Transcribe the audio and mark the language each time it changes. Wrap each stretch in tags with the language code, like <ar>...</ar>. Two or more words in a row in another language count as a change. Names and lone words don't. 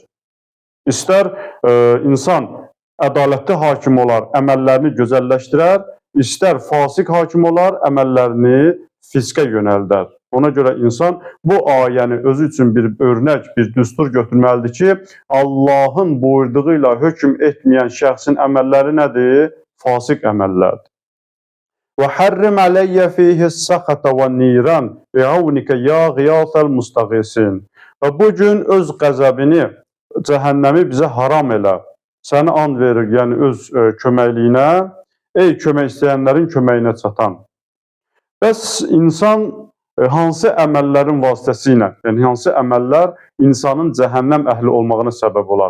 <az>İstər insan ədalətli hakim olar, əməllərini gözəlləşdirər, istər fasik hakim olar, əməllərini fiskə yönəldər. Ona görə insan bu ayəni özü üçün bir örnək, bir düstur götürməlidir ki, Allahın buyurduğu ilə hökm etməyən şəxsin əməlləri nədir? Fasik əməllərdir.</az> <ar>وَحَرِّمْ عَلَيَّ فِيهِ السَّخَطَ وَالنِّيرَانَ بِعَوْنِكَ يَا غِيَاثَ الْمُسْتَغِيثِينَ.</ar> <az>Və bu gün öz qəzəbini, cəhənnəmi bizə haram elə. Səni and verir, yəni öz köməkliyinə, ey kömək istəyənlərin köməyinə çatan. Bəs insan hansı əməllərin vasitəsilə, yəni hansı əməllər insanın cəhənnəm əhli olmağına səbəb olar?</az>